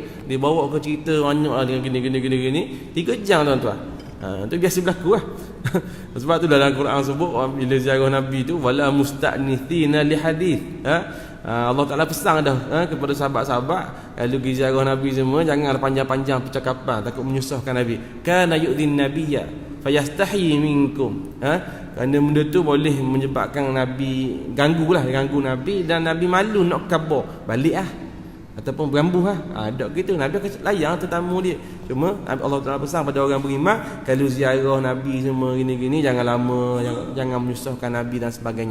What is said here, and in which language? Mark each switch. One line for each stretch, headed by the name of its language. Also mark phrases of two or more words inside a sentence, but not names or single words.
Malay: Dia bawa ke cerita banyak lah dengan gini 3 jam tuan-tuan. Itu biasa berlaku lah. Sebab tu dalam Quran sebut bila ziarah Nabi tu
Arabic: ولا مستأنسين لحديث.
Malay: Allah Taala pesan dah kepada sahabat-sahabat kalau pergi ziarah Nabi semua jangan panjang-panjang percakapan takut menyusahkan Nabi.
Arabic: كان يؤذي النبي فيستحيي منكم.
Malay: Kerana benda tu boleh menyebabkan Nabi ganggu Nabi dan Nabi malu nak khabar balik ataupun berambuh dok gitu. Nabi akan layang tetamu dia. Cuma Allah Taala pesan pada orang beriman kalau ziarah Nabi semua gini-gini jangan lama, jangan menyusahkan Nabi dan sebagainya.